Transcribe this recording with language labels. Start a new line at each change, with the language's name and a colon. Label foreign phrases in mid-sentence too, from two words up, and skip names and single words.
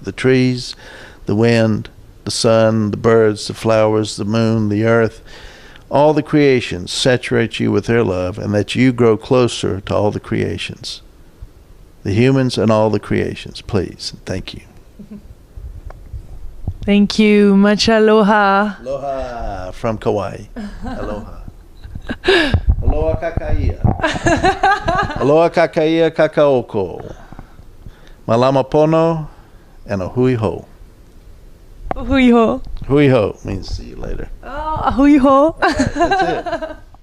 English: The trees, the wind, the sun, the birds, the flowers, the moon, the earth. All the creations saturate you with their love, and that you grow closer to all the creations. The humans and all the creations, please. Thank you. Thank you. Much aloha. Aloha from Kauai. Aloha.
Hawaiian: Aloha kakaia. Aloha kakaia kakaoko. Malama pono and a hui ho. Hui ho. Hui ho
English: means see you later.
Hawaiian: Oh, hui ho.
English: Okay, that's it.